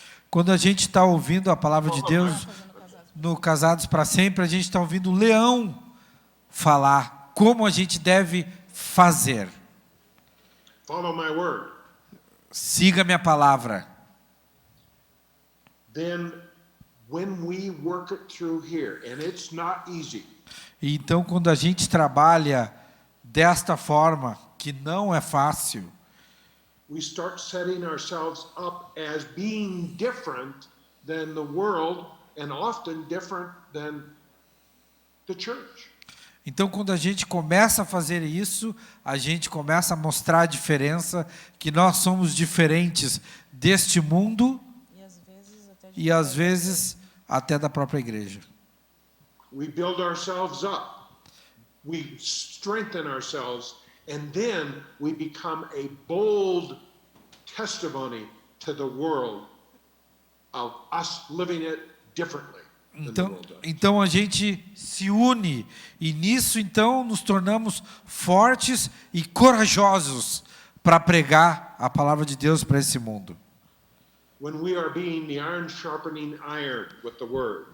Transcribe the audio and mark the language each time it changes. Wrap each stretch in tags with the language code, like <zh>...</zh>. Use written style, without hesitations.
<pt>Quando a gente está ouvindo a palavra de Deus no Casados para Sempre, a gente está ouvindo o leão falar como a gente deve fazer.</pt> <en>Follow my word.</en> <pt>Siga minha palavra.</pt> <en>Then when we work it through here, and it's not easy,</en> <pt>E então, quando a gente trabalha desta forma, que não é fácil,</pt> <en>we start setting ourselves up as being different than the world and often different than the church.</en> <pt>então quando a gente começa a fazer isso, a gente começa a mostrar a diferença, que nós somos diferentes deste mundo e às vezes até da própria igreja.</pt> <en>We build ourselves up, we strengthen ourselves, and then we become a bold testimony to the world of us living it differently than the world does.</en> <pt>Então a gente se une e nisso então nos tornamos fortes e corajosos para pregar a palavra de Deus para esse mundo.</pt> <en>When we are being the iron sharpening iron with the word.</en>